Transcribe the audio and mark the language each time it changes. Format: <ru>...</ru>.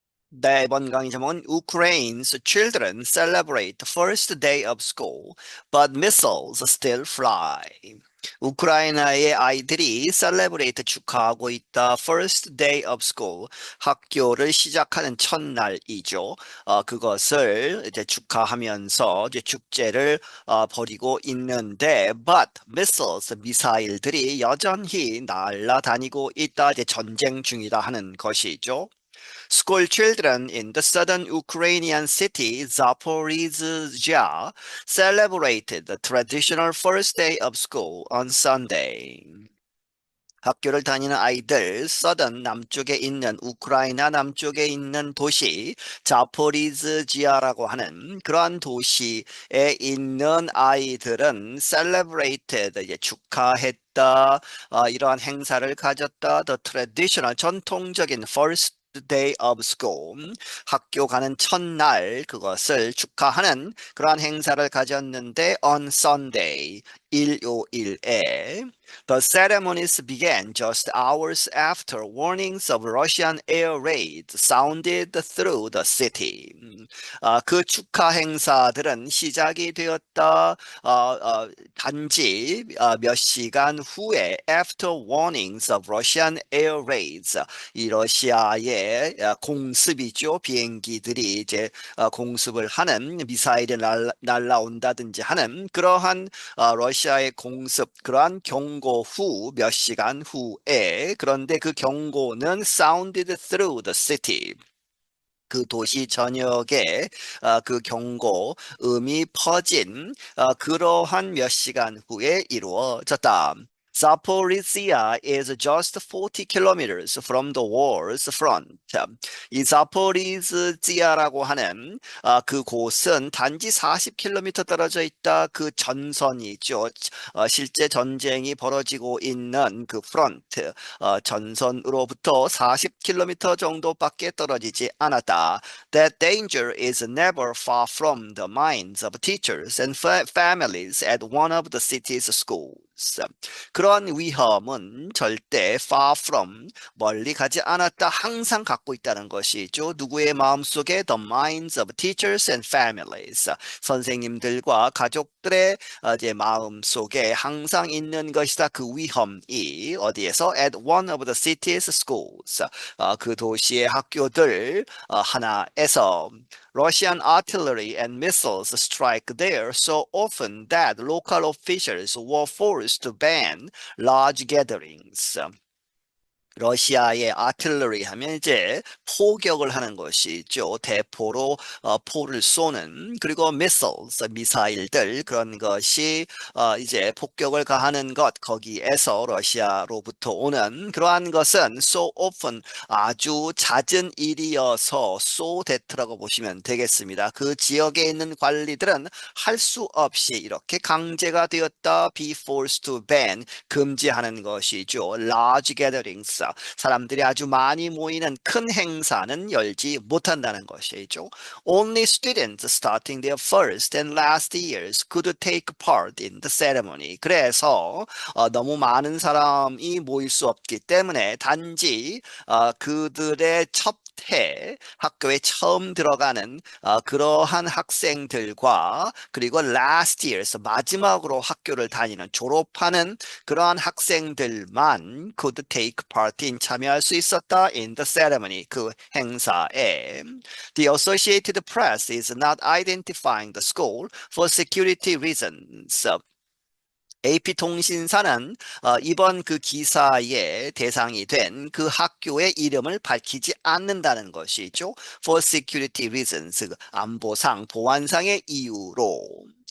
<ko>네, 이번 강의 제목은</ko> <en>Ukraine's children celebrate the first day of school, but missiles still fly.</en> <ko>우크라이나의 아이들이 celebrate 축하하고 있다.</ko> <en>First day of school,</en> <ko>학교를 시작하는 첫날이죠. 그것을 이제 축하하면서 이제 축제를 벌이고 있는데,</ko> <en>but missiles,</en> <ko>미사일들이 여전히 날아다니고 있다. 이제 전쟁 중이다 하는 것이죠.</ko> <en>School children in the southern Ukrainian city Zaporizhzhia celebrated the traditional first day of school on Sunday.</en> <ko>학교를 다니는 아이들, 서던 남쪽에 있는 우크라이나 남쪽에 있는 도시 자포리즈지아라고 하는 그러한 도시에 있는 아이들은 celebrated, 이제 축하했다, 이러한 행사를 가졌다.</ko> <en>The traditional,</en> <ko>전통적인</ko> <en>first day of school,</en> <ko>학교 가는 첫날 그것을 축하하는 그러한 행사를 가졌는데</ko> <en>on Sunday,</en> <ko>일요일에</ko> <en>The ceremonies began just hours after warnings of Russian air raids sounded through the city.</en> <ko>그 축하 행사들은 시작이 되었다. 단지 몇 시간 후에</ko> <en>after warnings of Russian air raids,</en> <ko>이 러시아의 공습이죠. 비행기들이 이제 공습을 하는, 미사일이 날라온다든지 하는 그러한 러시아의 공습, 그러한 경고 후 몇 시간 후에, 그런데 그 경고는</ko> <en>sounded through the city,</en> <ko>그 도시 전역에 그 경고 음이 퍼진 그러한 몇 시간 후에 이루어졌다.</ko> <en>Zaporizhia is just 40 kilometers from the war's front.</en> <ko>이 자포리즈지아라고 하는 그곳은 단지 40km 떨어져 있다. 그 전선이죠. 실제 전쟁이 벌어지고 있는 그 프런트, 전선으로부터 40km 정도밖에 떨어지지 않았다.</ko> <en>That danger is never far from the minds of teachers and families at one of the city's schools.</en> <ko>그런 위험은 절대</ko> <en>far from,</en> <ko>멀리 가지 않았다, 항상 갖고 있다는 것이죠. 누구의 마음속에?</ko> <en>The minds of teachers and families.</en> <ko>선생님들과 가족들의 이제 마음속에 항상 있는 것이다. 그 위험이 어디에서?</ko> <en>At one of the city's schools.</en> <ko>그 도시의 학교들 하나에서.</ko> <en>Russian artillery and missiles strike there so often that local officials were forced to ban large gatherings.</en> <ko>러시아의 아틀러리 하면 이제 포격을 하는 것이죠. 대포로 포를 쏘는, 그리고 missiles, 미사일들, 그런 것이 이제 폭격을 가하는 것, 거기에서 러시아로부터 오는 그러한 것은</ko> <en>so often,</en> <ko>아주 잦은 일이어서</ko> <en>so that</en> <ko>라고 보시면 되겠습니다. 그 지역에 있는 관리들은 할 수 없이 이렇게 강제가 되었다.</ko> <en>be forced to ban,</en> <ko>금지하는 것이죠.</ko> <en>large gatherings,</en> <ko>사람들이 아주 많이 모이는 큰 행사는 열지 못한다는 것이죠.</ko> <en>Only students starting their first and last years could take part in the ceremony.</en> <ko>그래서 너무 많은 사람이 모일 수 없기 때문에 단지 그들의 첫 해 학교에 처음 들어가는 그러한 학생들과, 그리고</ko> <en>last years,</en> <ko>마지막으로 학교를 다니는, 졸업하는 그러한 학생들만</ko> <en>could take part in,</en> <ko>참여할 수 있었다.</ko> <en>in the ceremony,</en> <ko>그 행사에.</ko> <en>The Associated Press is not identifying the school for security reasons.</en> <ko>AP통신사는 이번 그 기사의 대상이 된 그 학교의 이름을 밝히지 않는다는 것이죠.</ko> <en>For security reasons,</en> <ko>그 안보상, 보안상의 이유로.</ko>